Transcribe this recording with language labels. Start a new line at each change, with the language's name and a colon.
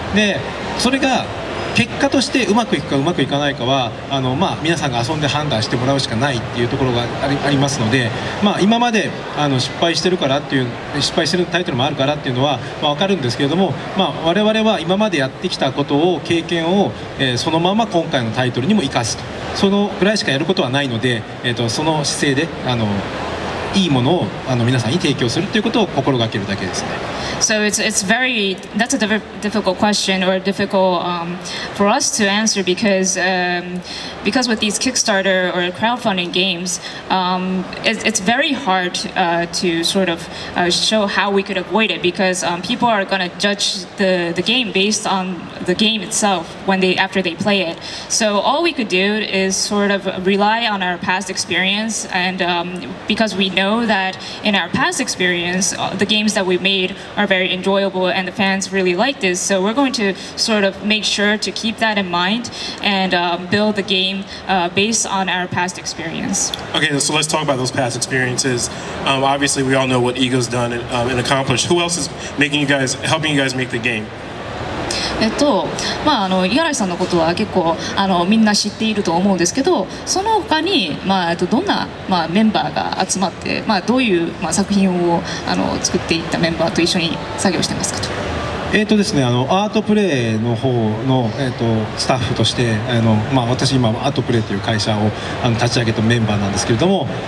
Japanese: でそれが結果としてうまくいくかうまくいかないかは皆さんが遊んで判断してもらうしかないっていうところがありますので、今まで失敗してるからっていう失敗してるタイトルもあるからっていうのは分かるんですけれども、我々は今までやってきたことを経験を、そのまま今回のタイトルにも生かすと、そのぐらいしかやることはないので、その姿勢でいいものを皆さんに提供するということを心がけるだけですね。
English: So that's a difficult question or difficult for us to answer because with these Kickstarter or crowdfunding games, it's very hard to sort of show how we could avoid it because people are going to judge the game based on the game itself after they play it. So all we could do is sort of rely on our past experience, and because we know that in our past experience, the games that we made are very enjoyable and the fans really like this, so we're going to sort of make sure to keep that in mind and build the game based on our past experience. Okay, so let's talk about those past experiences. Obviously we all know what Ego's done and accomplished. Who else is helping you guys make the game?
Japanese: 五十嵐さんのことは結構みんな知っていると思うんですけど、その他に、どんな、メンバーが集まって、どういう、作品を作っていったメンバーと一緒に作業してますかと。ですね、アートプレイの方の、スタッフとして私今アートプレイという会社を立ち上げたメンバーなんですけれども、